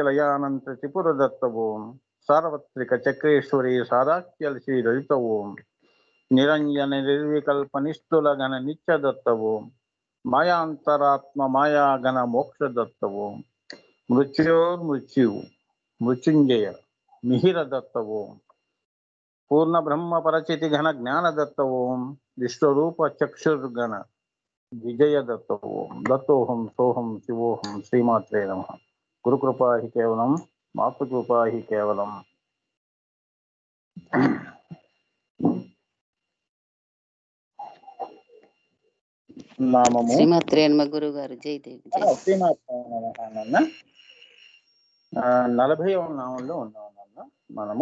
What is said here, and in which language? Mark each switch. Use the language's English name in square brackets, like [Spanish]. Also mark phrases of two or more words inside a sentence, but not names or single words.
[Sanskrit] लयानंत त्रिपुर दत्त ओम सार्वत्रिक चक्रेश्वरी सादाख्यल श्री ललित ओम निरंजन निर्विकल्प निस्तुल घन नित्य दत्त ओम मायांतरात्म माया घन मोक्ष दत्त ओम मृत्योर्मृत्यु मृत्युंजय मिहिर दत्त ओम पूर्ण ब्रह्म परचिति घन ज्ञान दत्त ओम विश्वरूप चक्षुर्गण विजय दत्त ओम दत्तोहम सोहम शिवोहम श्रीमात्रे नमः। गुरुकृपा ही केवलम मातृकृपा ही केवलम। [Telugu] నామము [Sanskrit] శ్రీమాత్రే నమ [Telugu] గురువు గారు. [Sanskrit] జయదేవి జయ శ్రీమాత్రే నమః. [Telugu] 40వ నామంలో ఉన్నామన్న మనము.